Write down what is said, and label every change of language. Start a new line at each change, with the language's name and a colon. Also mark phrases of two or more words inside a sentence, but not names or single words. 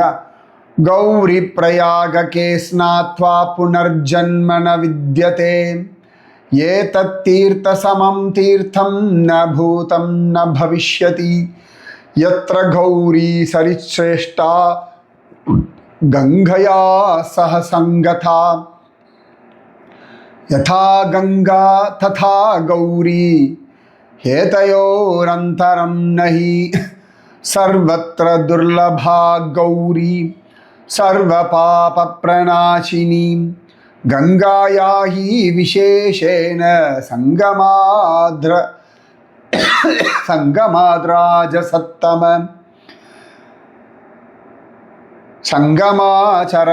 Sanskrit: गौरी प्रयागे स्नात्वा पुनर्जन्म न विद्यते एतत् तीर्थ समं तीर्थं न भूतं न भविष्यति यत्र गौरी सरिच्छ्रेष्ठा गङ्गया सह सङ्गता यथा गङ्गा तथा गौरी हेतयोरन्तरं नहि सर्वत्र दुर्लभा गौरी सर्वपापप्रणाशिनी गंगाया हि विशेषेण संगमाद्राजसत्तम संगमाचर